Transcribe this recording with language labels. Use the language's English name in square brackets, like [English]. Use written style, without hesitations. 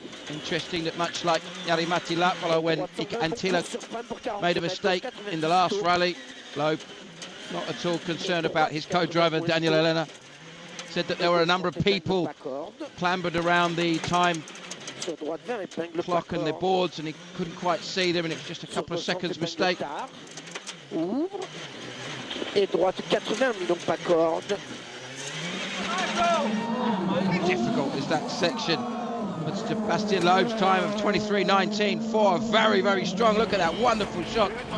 [English] Interesting that much like Jari-Matti Latvala when Ika Antila made a mistake in the last rally, Loeb not at all concerned about his co-driver Daniel Elena. Said that there were a number of people clambered around the time clock and the boards, and he couldn't quite see them, and it was just a couple of seconds mistake. [French] Et droite 80, donc pas corde. [English] Difficult is that section. But Sebastian Loeb's time of 23.19.4, very, very strong. Look at that wonderful shot.